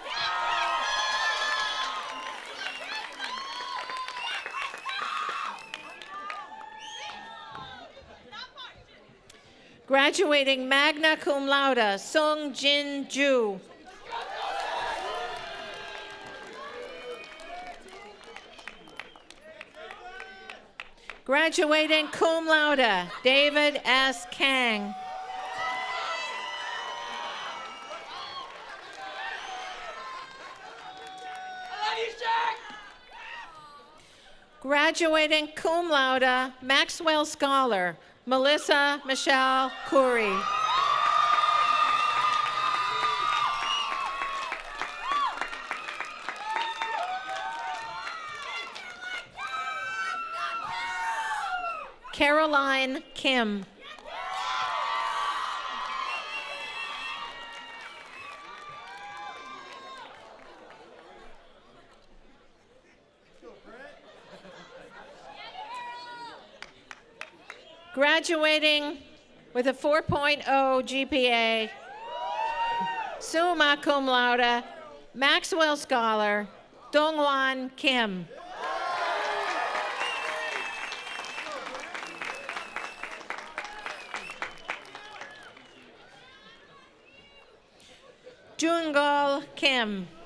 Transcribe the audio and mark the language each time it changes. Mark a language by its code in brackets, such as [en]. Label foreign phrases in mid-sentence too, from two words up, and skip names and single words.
[en] Graduating magna cum laude, Sung Jin Ju. Graduating cum laude, David S. Kang. Graduating cum laude, Maxwell Scholar, Melissa Michelle Curry. Caroline Kim. Graduating with a 4.0 GPA, summa cum laude, Maxwell Scholar, Dongwan Kim. Jungal Kim.